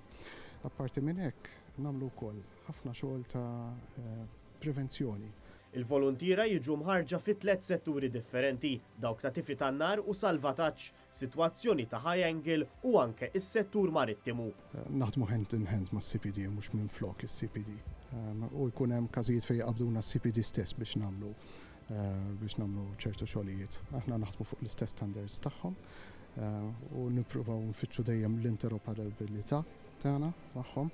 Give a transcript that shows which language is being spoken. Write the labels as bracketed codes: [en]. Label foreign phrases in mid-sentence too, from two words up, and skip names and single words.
[mt] Apparti minn hekk nagħmlu wkoll ħafna xogħol ta' prevenzjoni. Il-Voluntiera jiġu mħarġa fi 3 setturi differenti, dawk ta' tifi tan-nar u salvataġġ, sitwazzjoni ta' [en] high angle [mt] u anke is-settur marittimu. Naħdmu [en] hand in hand [mt] mas-CPD mhux minn flok is-CPD. U jkun hemm każijiet fejn jaqbduna s-CPD stess biex nagħmlu ċertu xogħlijiet. Aħna naħdmu fuq l-istess standards tagħhom u nippruvaw nfittxu dejjem l-interoperabilità tagħna magħhom.